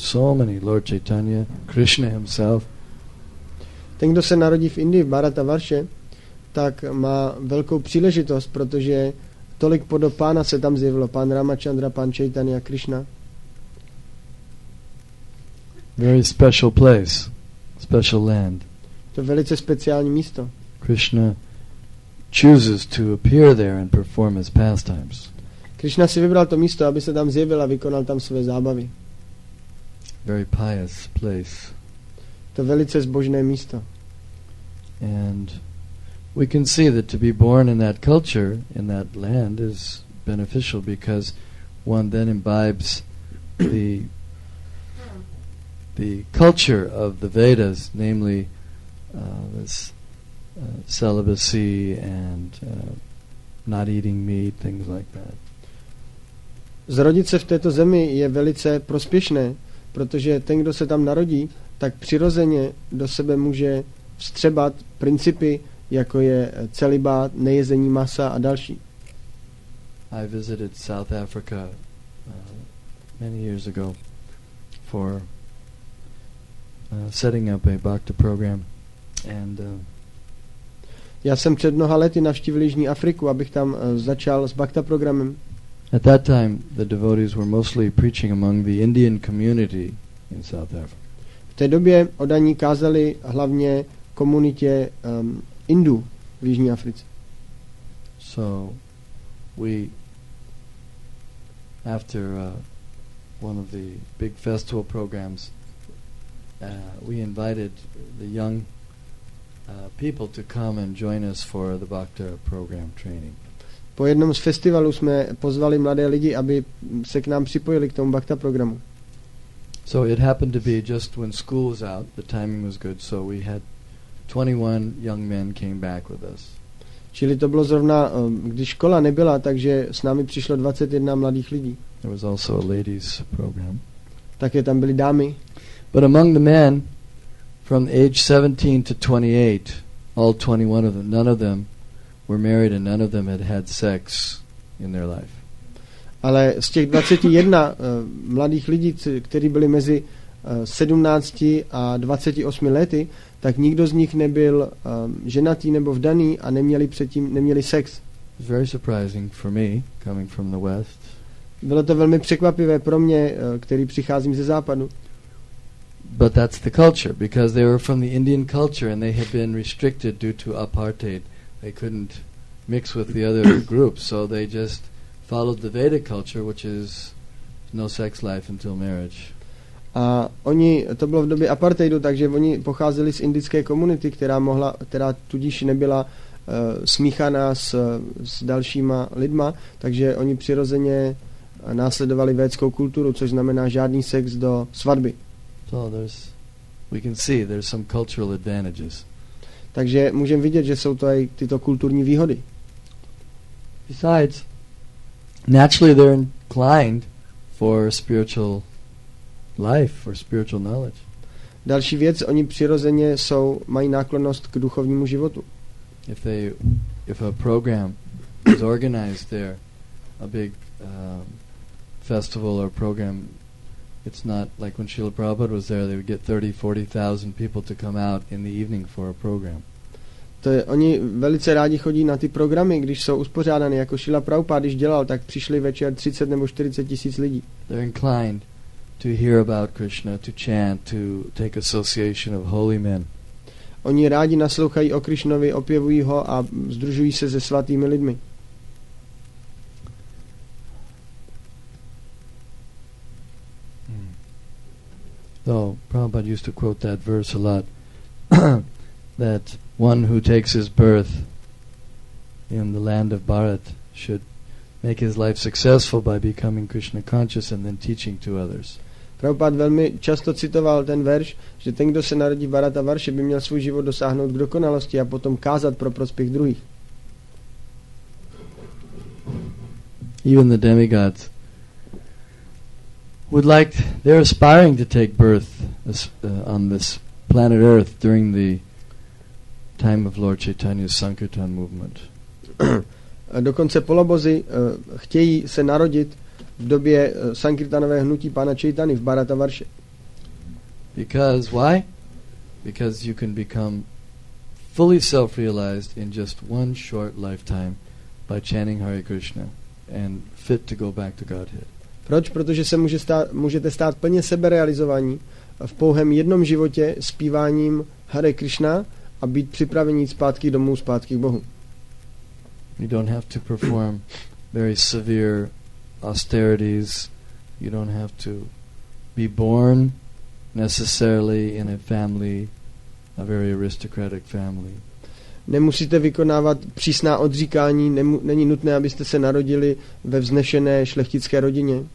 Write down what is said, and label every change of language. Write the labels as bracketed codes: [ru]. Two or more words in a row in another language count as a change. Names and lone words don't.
[en] So many, Lord Chaitanya, Krishna himself. [cs] Ten, kdo se narodí v Indii, v Bharatvarshe, tak má velkou příležitost, protože tolik podob pána se tam zjevilo. Pán Ramachandra, pán Chaitanya, Krishna. [en] Very special place, special land. [cs] To je velice speciální místo. [en] Krishna chooses to appear there and perform his pastimes. [cs] Krishna si vybral to místo, aby se tam zjevil a vykonal tam své zábavy. [en] Very pious place. [cs] To je velice zbožné místo. [en] And we can see that to be born in that culture, in that land, is beneficial because one then imbibes the culture of the Vedas, namely this celibacy and not eating meat, things like that. [cs] Zrodit se v této zemi je velice prospěšné, protože ten, kdo se tam narodí, tak přirozeně do sebe může vstřebat principy, jako je celibát, nejezení masa a další. [en] I visited South Africa many years ago for setting up a bhakti program, and [cs] já jsem před mnoha lety navštívil Jižní Afriku, abych tam začal s bhakta programem. [en] at that time the devotees were mostly preaching among the Indian community in South Africa. [cs] V té době oddaní kázali hlavně komunitě Indů v Jižní Africe. [en] So we, after one of the big festival programs, we invited the young people to come and join us for the Bhakti program training. [cs] Po jednom z festivalů jsme pozvali mladé lidi, aby se k nám připojili k tomu bhakta programu. [en] So it happened to be just when school was out, the timing was good, so we had 21 young men came back with us. [cs] Čili to bylo zrovna, když škola nebyla, takže s námi přišlo 21 mladých lidí. [en] There was also a ladies program. [cs] Také tam byly dámy. [en] But among the men, from age 17 to 28, all 21 of them, none of them were married and none of them had had sex in their life. [cs] Ale z těch 21 mladých lidí, kteří byli mezi 17 a 28 lety, tak nikdo z nich nebyl ženatý nebo vdaný a neměli sex. [en] It was very surprising for me, coming from the West. [cs] Bylo to velmi překvapivé pro mě, který přicházím ze západu. [en] But that's the culture, because they were from the Indian culture and they had been restricted due to apartheid. They couldn't mix with the other groups, so they just followed the Vedic culture, which is no sex life until marriage. [cs] A to bylo v době apartheidu, takže oni pocházeli z indické komunity, která tudíž nebyla smíchaná s dalšíma lidma, takže oni přirozeně následovali védskou kulturu, což znamená žádný sex do svatby. [en] So we can see there's some cultural advantages. [cs] Takže můžeme vidět, že jsou to i tyto kulturní výhody. [en] Besides, naturally they're inclined for spiritual life, for spiritual knowledge. [cs] Další věc, oni přirozeně mají náklonnost k duchovnímu životu. [en] If a program is organized there, a big festival or program, it's not like when Srila Prabhupada was there, they would get 30,000-40,000 people to come out in the evening for a program. [cs] Oni velice rádi chodí na ty programy, když jsou uspořádány, jako Srila Prabhupada, když dělal, tak přišli večer 30 nebo 40 tisíc lidí. [en] They're inclined to hear about Krishna, to chant, to take association of holy men. [cs] Oni rádi naslouchají o Krišnovi, opěvují ho a sdružují se se svatými lidmi. [en] So Prabhupada used to quote that verse a lot, that one who takes his birth in the land of Bharat should make his life successful by becoming Krishna conscious and then teaching to others. [cs] Prabhupada velmi často citoval ten verš, že ten, kdo se narodí v Bharatavarše, by měl svůj život dosáhnout k dokonalosti a potom kázat pro prospěch druhých. [en] Even the demigods they're aspiring to take birth on this planet Earth during the time of Lord Chaitanya's Sankirtan movement. [cs] Dokonce polobozy chtějí se narodit v době Sankirtanové hnutí pána Chaitany v Bharatavarše. [en] Because why? Because you can become fully self-realized in just one short lifetime by chanting Hare Krishna and fit to go back to Godhead. [cs] Proč? Protože se můžete stát plně seberealizovaní v pouhém jednom životě zpíváním Hare Krishna a být připraveni jít zpátky domů, zpátky k Bohu. [en] You don't have to perform very severe austerities. You don't have to be born necessarily in a family, a very aristocratic family. [cs] Nemusíte vykonávat přísná odříkání, není nutné, abyste se narodili ve vznešené šlechtické rodině.